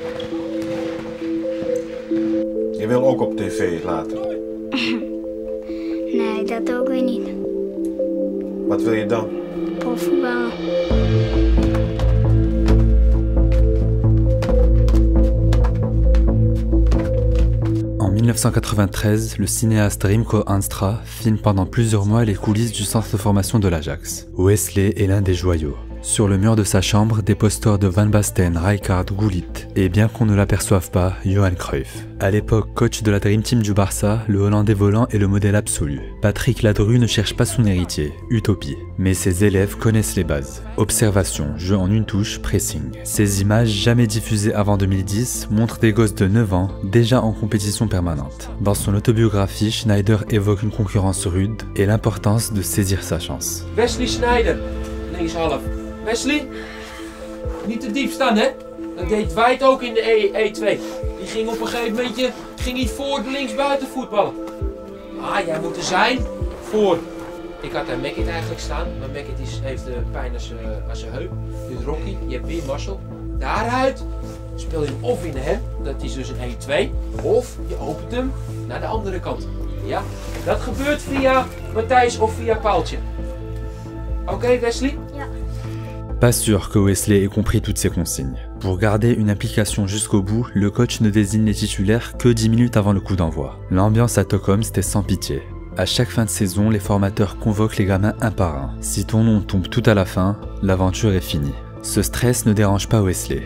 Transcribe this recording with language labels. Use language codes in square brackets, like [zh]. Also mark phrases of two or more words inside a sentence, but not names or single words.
[nl] Je wil ook op tv laten? Nee, dat ook weer niet. Wat wil je dan? Profvoetballen. [fr] En 1993, le cinéaste Rimco Anstra filme pendant plusieurs mois les coulisses du centre de formation de l'Ajax. Wesley est l'un des joyaux. Sur le mur de sa chambre, des posters de Van Basten, Rijkaard, Gullit, et bien qu'on ne l'aperçoive pas, Johan Cruyff. À l'époque coach de la Dream Team du Barça, le Hollandais volant est le modèle absolu. Patrick Ladru ne cherche pas son héritier, utopie. Mais ses élèves connaissent les bases. Observation, jeu en une touche, pressing. Ces images, jamais diffusées avant 2010, montrent des gosses de 9 ans, déjà en compétition permanente. Dans son autobiographie, Sneijder évoque une concurrence rude et l'importance de saisir sa chance. [nl] Wesley Sneijder, linkshalf. Wesley, niet te diep staan hè. Dat deed White ook in de E2. Die ging op een gegeven momentje voor de linksbuiten voetballen. Ah, jij moet er zijn voor. Ik had daar Meckit eigenlijk staan, maar Meckit heeft pijn aan zijn heup. Dus Rocky, je hebt weer Marcel. Daaruit speel je hem of in de hem, dat is dus een E2. Of je opent hem naar de andere kant. Ja, dat gebeurt via Matthijs of via Paaltje. Oké, Wesley? Ja. [fr] Pas sûr que Wesley ait compris toutes ces consignes. Pour garder une implication jusqu'au bout, le coach ne désigne les titulaires que 10 minutes avant le coup d'envoi. L'ambiance à Tocom, c'était sans pitié. À chaque fin de saison, les formateurs convoquent les gamins un par un. Si ton nom tombe tout à la fin, l'aventure est finie. Ce stress ne dérange pas Wesley.